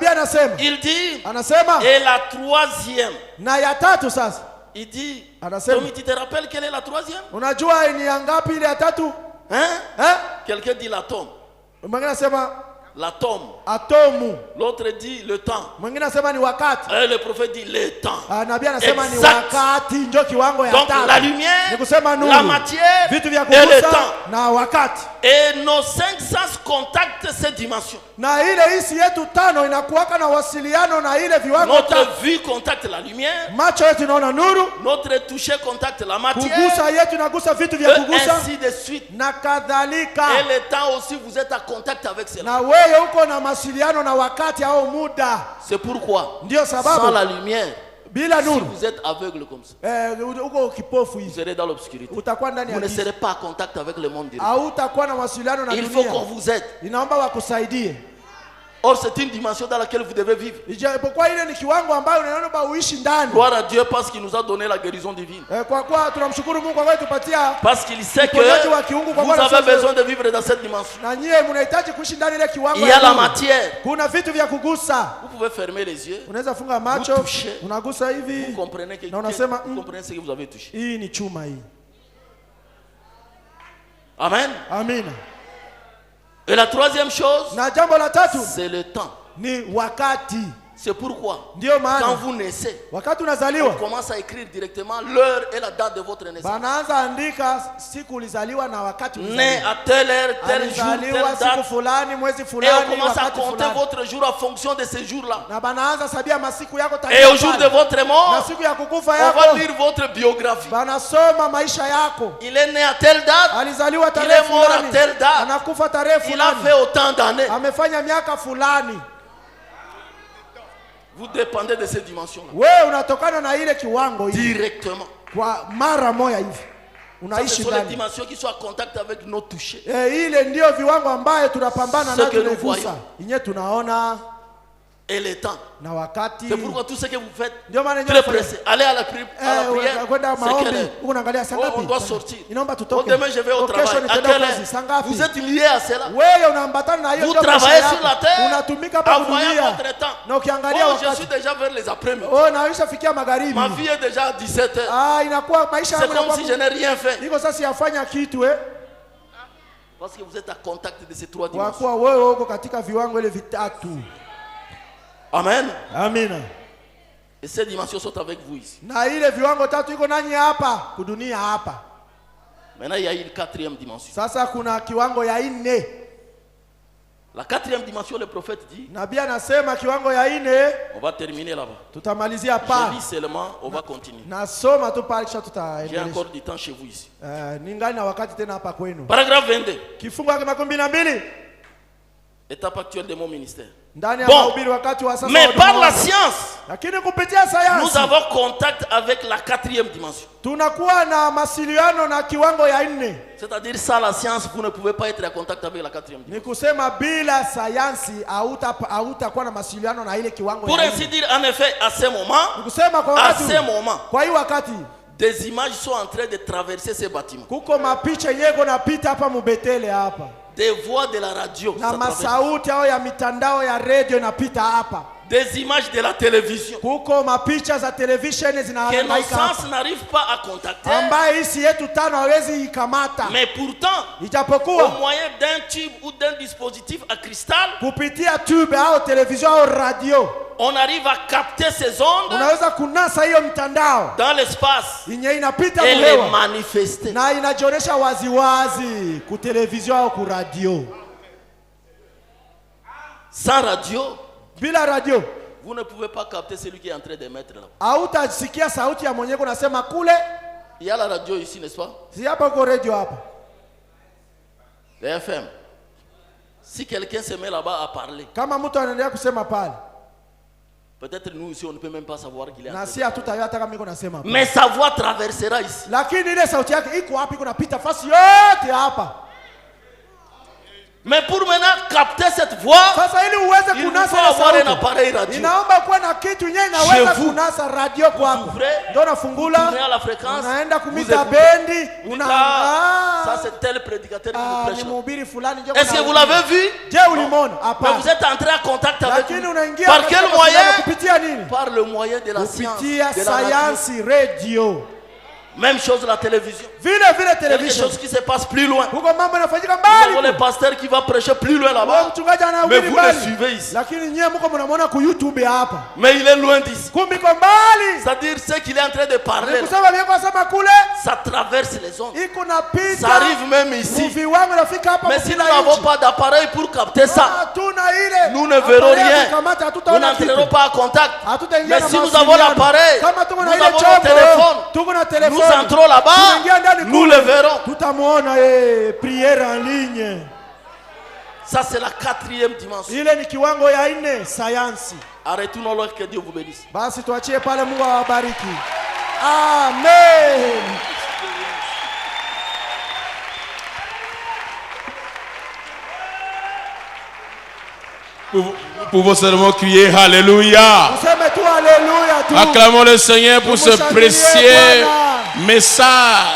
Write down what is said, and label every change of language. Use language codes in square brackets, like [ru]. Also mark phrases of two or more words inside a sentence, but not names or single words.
[fr] Il dit, et la troisième. Il dit, Tommy, tu te rappelles quelle est la troisième? Hein? Quelqu'un dit l'atome. l'atome. [sw] atomu. [fr] L'autre dit le temps. [sw] Mwingine anasema ni wakati. [fr] Et le prophète dit le temps. [sw] Nabii anasema ni [fr] Exact. [sw] wakati, ndio kiwango ya [fr] Donc [sw] tatu. [fr] la lumière, [sw] Ni kusema nuru, [fr] la matière [sw] vitu vya [fr] et le [sw] kugusa [fr] temps. [sw] na wakati. [fr] Et nos 5 sens contactent ces dimensions. [sw] Na ile hisi yetu tano inakuwaka na wasiliano na ile viwango [fr] Notre [sw] tatu. [fr] vue contacte la lumière. [sw] Macho yetu inaona nuru, [fr] Notre toucher contacte la matière. [sw] kugusa yetu inagusa vitu vya [fr] Et [sw] kugusa [fr] ainsi de suite. [sw] na kadhalika. [fr] Et le temps aussi, vous êtes en contact avec cela. [sw] Na wewe uko na masiliano na wakati au muda. [fr] C'est pourquoi, [sw] Ndio [fr] sans [sw] sababu [fr] la lumière, [sw] bila [fr] si [sw] nuru [fr] vous êtes aveugle comme ça, [sw] uko kipofu [fr] vous [sw] hivi, [fr] serez dans l'obscurité. [sw] utakuwa ndani [fr] Vous [sw] ya [fr] ne [sw] giza, [fr] serez pas en contact avec le monde direct. [sw] hautakuwa na masiliano na [fr] Il faut qu'on [sw] dunia. [fr] vous aide. [sw] Inaomba wakusaidie. [fr] Or, c'est une dimension dans laquelle vous devez vivre. [sw] Ijapokuwa ile ni kiwango ambayo unaomba uishi ndani. [fr] Gloire à Dieu parce qu'il nous a donné la guérison divine. [sw] Kwa kuwa tunamshukuru Mungu kwa kuwa tupatia, [fr] Parce qu'il sait que [sw] uponyaji wa kiungu kwa [fr] vous [sw] kuwa [fr] avez [sw] sasa- [fr] besoin de vivre dans cette dimension. [sw] na nyie mnahitaji kuishi ndani ile kiwango. [fr] Il y [sw] ya [fr] a la [sw] nuru. [fr] matière. [sw] Kuna vitu vya kugusa. [fr] Vous pouvez fermer les yeux. [sw] Unaweza funga macho, [fr] Vous touchez. [sw] unagusa [fr] Vous [sw] hivi [fr] comprenez, que, [sw] na unasema [fr] vous comprenez ce que vous avez touché. [sw] hii ni chuma hii. [fr] Amen. [sw] Amina. [fr] Et la troisième chose, [sw] Na jambo la tatu [fr] c'est le temps. [sw] ni wakati. [fr] C'est pourquoi, [sw] Ndio [fr] quand [sw] maana [fr] vous naissez, [sw] wakati [fr] on [sw] unazaliwa [fr] commence à écrire directement l'heure et la date de votre naissance. [sw] banaanza andika siku ulizaliwa na wakati [fr] Né [sw] ulizaliwa. [fr] à telle heure, tel jour, [sw] Alizaliwa [fr] telle [sw] siku [fr] date. [sw] fulani, mwezi [fr] Et on [sw] fulani, [fr] commence à [sw] wakati [fr] compter [sw] fulani. [fr] votre jour en fonction de ces jours-là. [sw] Na banaanza sabia masiku yako [fr] Et [sw] tangia [fr] au jour de [sw] pale. [fr] votre [sw] Na [fr] mort, [sw] siku ya kukufa [fr] on va [sw] yako [fr] lire votre biographie. [sw] banasoma maisha yako. [fr] Il est né à telle date, [sw] Alizaliwa [fr] il [sw] tarehe [fr] est mort à [sw] fulani, [fr] telle date, [sw] anakufa tarehe [fr] il a [sw] fulani, [fr] fait autant d'années. [sw] amefanya miaka fulani. [fr] Vous dépendez de ces dimensions-là. [sw] Wewe unatokana na ile kiwango hivi [fr] Directement. [sw] kwa mara moja hivi [fr] Ça, ce [sw] unaishi [fr] sont les [sw] ndani. [fr] dimensions qui sont en contact avec nos touchés. [sw] Ile ndio viwango ambayo tunapambana [fr] Ce [sw] na [fr] que nous [sw] tunaigusa. [fr] voyons. [sw] Inye tunaona [fr] Et le temps. [sw] na wakati. [fr] C'est pourquoi tout ce que vous faites, [sw] Ndio maana [fr] très pressé. Allez à la prière. [sw] kwenda [fr] C'est quelle [sw] maombi [fr] heure? [sw] huko naangalia saa [fr] Oh, [sw] ngapi? [fr] on doit sortir. [sw] Inaomba [fr] Oh, [sw] tutoke. [fr] demain je vais au [sw] Oh, kesho [fr] travail. À [sw] nitaenda [fr] quelle [sw] kazi, saa [fr] heure? [sw] ngapi? [fr] Vous êtes lié à cela. [sw] Wewe unaambatana na hiyo [fr] Vous [sw] ndio maisha [fr] travaillez [sw] yako. [fr] sur la terre. [sw] Unatumika hapa [fr] En voyant [sw] dunia. [fr] votre temps. [sw] Na ukiangalia [fr] Oh, je [sw] wakati. [fr] suis déjà vers les après-midi. [sw] Oh, naisha fikia magharibi. [fr] Ma vie est déjà à 17 heures. [sw] Inakuwa maisha [fr] C'est [sw] yangu [fr] comme [sw] inakuwa [fr] si je n'ai rien fait. [sw] niko sasa siyafanya kitu [fr] Parce que vous êtes en contact de ces trois [sw] kwa [fr] dimensions. [sw] kuwa wewe uko katika viwango ile vitatu. [fr] Amen. [sw] Amina. [fr] Et ces dimensions sont avec vous ici. [sw] Na ile viwango tatu iko nanyi hapa kudunia hapa. [fr] Maintenant, il y a une quatrième dimension. [sw] Sasa kuna kiwango ya nne. [fr] La quatrième dimension, le prophète dit, [sw] Nabii anasema kiwango ya nne [fr] on va terminer là-bas. [sw] tutamalizia [fr] Je [sw] pa. [fr] lis seulement, on va continuer. [sw] Nasoma tu pale kisha [fr] J'ai [sw] tutaendelea. [fr] encore du temps chez vous ici. [sw] Ningali na wakati tena hapa kwenu. [fr] Paragraphe 22. [sw] Kifungu ya 12 [fr] Étape actuelle de mon ministère. [sw] ndani ya [fr] Bon. [sw] mahubiri wakati wa sasa. [fr] Mais [sw] wa [fr] par [sw] dunia. [fr] la science, [sw] Lakini kupitia [fr] nous [sw] sayansi [fr] avons contact avec la quatrième dimension. [sw] tunakuwa na masiliano na kiwango ya nne. [fr] C'est-à-dire, sans la science, vous ne pouvez pas être en contact avec la quatrième dimension. [sw] Ni kusema bila sayansi hautakuwa na masiliano na ile kiwango [fr] Pour [sw] ya [fr] ainsi [sw] nne. [fr] dire, en effet, à ce moment, [sw] Ni kusema kwa [fr] à [sw] wakati [fr] ce [sw] huu, [fr] moment, [sw] kwa hii wakati [fr] des images sont en train de traverser ces bâtiments. [sw] kuko mapicha yeko napita hapa mubetele hapa [fr] Des voix de la radio, [sw] na [fr] ça traverse. [sw] masauti au ya mitandao ya radio inapita hapa. [fr] Des images de la télévision [sw] Kuko mapicha za televisheni [fr] que nos [sw] zinahangaika hapa, [fr] sens n'arrivent pas à contacter. [sw] ambaye hisi yetu tano hawezi ikamata. [fr] Mais pourtant, au [sw] Ijapokuwa [fr] moyen d'un tube ou d'un dispositif à cristal, [sw] kupitia tube au television au radio [fr] on arrive à capter ces ondes [sw] unaweza kunasa hiyo mtandao [fr] dans l'espace [sw] yenye inapita [fr] et les [sw] kuhewa [fr] manifester. [sw] na inajionyesha waziwazi ku television au ku radio. [fr] Sans radio, [sw] Bila radio [fr] vous ne pouvez pas capter celui qui est en train de mettre là. [sw] hautasikia sauti ya mwenyewe kunasema kule, [fr] Il y a la radio ici, n'est-ce pas? [sw] si hapa uko radio hapa. [fr] Les FM. Si quelqu'un se met là-bas à parler, [sw] Kama mtu anaendelea kusema pale, [fr] peut-être nous ici, on ne peut même pas savoir qu'il est en [sw] na [fr] train [sw] si [fr] de... [sw] hatutayua hata kama iko nasema pale. [fr] Mais sa voix traversera ici. [sw] Lakini ile sauti yake iko wapi? Kunapita fasi yote hapa. [fr] Mais pour maintenant capter cette voix, [sw] Sasa ili uweze [fr] il faut [sw] kunasa ile [fr] avoir un [sw] sauti, [fr] appareil radio. [sw] inaomba kuwa na kitu yenyewe inaweza [fr] Chez vous. [sw] kunasa radio kwako. [fr] ouvrez, [sw] Ndio unafungula, [fr] tournez à la fréquence, [sw] unaenda [fr] vous [sw] kumita [fr] écoutez. [sw] bendi, [fr] Vous dites, [sw] una [fr] ça c'est tel prédicateur qui nous [sw] ni [fr] prêche. [sw] mhubiri fulani. Je [fr] Est-ce que vous l'avez vu? [sw] Je ulimona? [fr] Mais [sw] Hapana. [fr] vous êtes entré en contact avec [sw] Lakini [fr] lui. [sw] unaingia [fr] Par [sw] katika [fr] quel [sw] mawasiliano [fr] moyen? [sw] kupitia nini? [fr] Par le moyen de la science, [sw] Kupitia [fr] de la radio. [sw] sayansi, radio. [fr] Même chose la télévision. [sw] vile [fr] quelque [sw] television. [fr] chose qui se passe plus loin. [sw] Huko mambo yanafanyika [fr] Nous avons le [sw] mbali. [fr] pasteur qui va prêcher plus loin [sw] Wewe [fr] là-bas. [sw] mchungaji [fr] Mais [sw] anahubiri [fr] vous le [sw] mbali. [fr] suivez ici. [sw] Lakini nyie mko mnamwona ku YouTube hapa. [fr] Mais il est loin d'ici. [sw] Kumbe iko mbali. [fr] C'est-à-dire ce qu'il est en train de parler, [sw] Kusema vile kwa sema kule [fr] ça traverse les ondes. [sw] iko napita. [fr] Ça arrive même ici. [sw] Viwango nafika hapa. [fr] Mais si nous n'avons pas d'appareil pour capter ça, [sw] Hatuna ile. [fr] nous ne verrons rien. [sw] Kamata [fr] Nous [sw] hatutaona kitu. [fr] n'entrerons pas en contact. [sw] Hatutaingia [fr] Mais [sw] na [fr] si nous [sw] mawasiliano. [fr] avons l'appareil, [sw] Kama tuko [fr] nous [sw] na ile [fr] avons le [sw] chombo, [fr] téléphone, [sw] tuko na [fr] nous [sw] telefoni. [fr] entrons là-bas, [sw] Tunaingia ndani [fr] nous [sw] kule. [fr] le verrons. [sw] Tutamuona [fr] prière en ligne. Ça, c'est la 4e dimension. [sw] Ile ni kiwango ya 4 sayansi. [fr] Arrêtons-le, que Dieu vous bénisse. [sw] Basi tuachie pale, Mungu awabariki. [fr] Amen. Nous pouvons seulement crier Alléluia. [sw] Useme tu haleluya tu. [fr] Acclamons le Seigneur pour ce précieux message